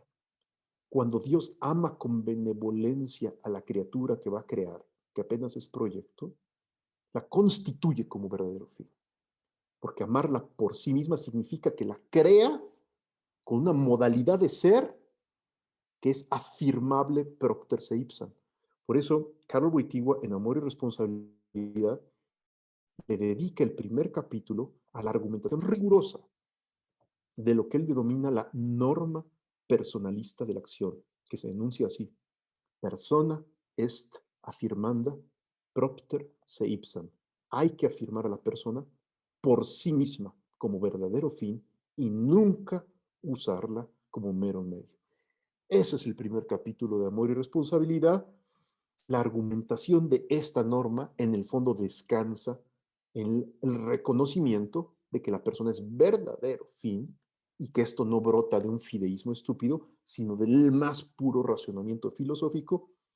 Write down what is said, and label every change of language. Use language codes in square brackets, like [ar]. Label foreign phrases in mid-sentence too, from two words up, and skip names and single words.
[es] Cuando Dios ama con benevolencia a la criatura que va a crear, que apenas es proyecto, la constituye como verdadero fin. Porque amarla por sí misma significa que la crea con una modalidad de ser que es afirmable [la] propter se ipsam. [es] Por eso, Karol Wojtyła, en Amor y Responsabilidad, le dedica el primer capítulo a la argumentación rigurosa de lo que él denomina la norma personalista de la acción, que se enuncia así: [la] persona est affirmanda propter se ipsam. [es] Hay que afirmar a la persona por sí misma como verdadero fin y nunca usarla como mero medio. Ese es el primer capítulo de Amor y Responsabilidad. La argumentación de esta norma en el fondo descansa en el reconocimiento de que la persona es verdadero fin y que esto no brota de un fideísmo estúpido, sino del más puro razonamiento filosófico.